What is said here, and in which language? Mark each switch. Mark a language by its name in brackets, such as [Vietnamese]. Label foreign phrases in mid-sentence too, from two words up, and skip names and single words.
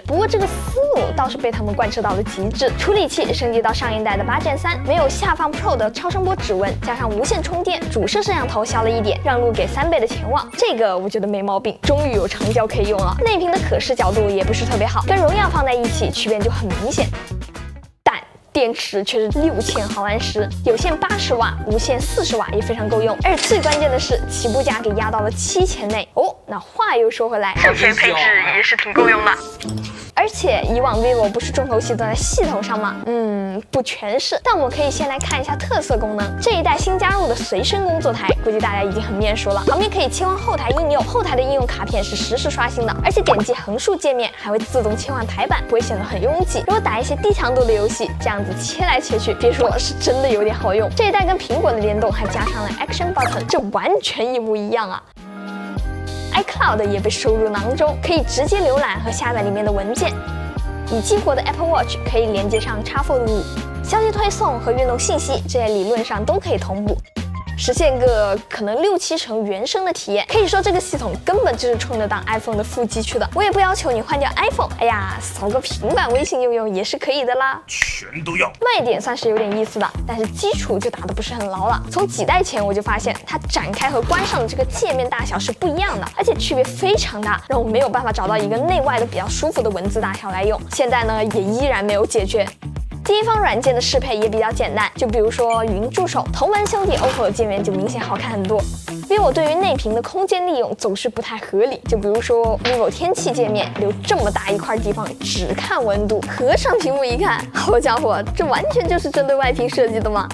[Chinese] 不過這個思路倒是被他們貫徹到了極致，處理器升級到上一代的8 Gen 3，沒有下放 Pro 的超聲波指紋，加上無線充電，主攝攝像頭小了一點，讓路給3倍的前望，這個我覺得沒毛病，終於有長焦可以用了。內屏的可视角度也不是特別好，跟榮耀放在一起区別就很明顯。電池卻是6000毫安時，有線80瓦，無線40瓦也非常夠用。而最關鍵的是，起步價給壓到了7000內哦。那話又說回來，省錢配置也是挺夠用的。而且以往 vivo 不是重头戏都在系統上吗？不全是，但我们可以先來看一下特色功能。這一代新加入的隨身工作台，估計大家已經很面熟了。旁邊可以切換後台應用，後台的應用卡片是實時刷新的，而且點擊橫豎界面還會自動切換排版，不會顯得很擁擠。如果打一些低強度的遊戲，這樣子切來切去，別說是真的有點好用。這一代跟蘋果的聯動還加上了 Action Button，這完全一模一樣啊。iCloud 也被收入囊中，可以直接瀏覽和下載裡面的文件。已激活的 Apple Watch 可以連接上 X Fold 5，消息推送和運動信息這些理論上都可以同步，實現個可能6-7成原生的體驗。可以說這個系統根本就是衝着當 iPhone 的副機去的。我也不要求你換掉 iPhone， 哎呀，掃個平板微信用用也是可以的啦。全都要。卖點算是有點意思的，但是基礎就打得不是很牢了。從幾代前我就發現它展開和關上的這個界面大小是不一樣的，而且區別非常大，讓我沒有辦法找到一個內外的比較舒服的文字大小來用。現在呢，也依然沒有解決。第一方軟件的適配也比較簡單，就比如說語音助手，同門兄弟 OPPO 的界面就明顯好看很多。vivo 對於內屏的空間利用總是不太合理，就比如說 vivo 天氣界面留這麼大一塊地方只看溫度，合上屏幕一看，好家伙，這完全就是針對外屏設計的嘛。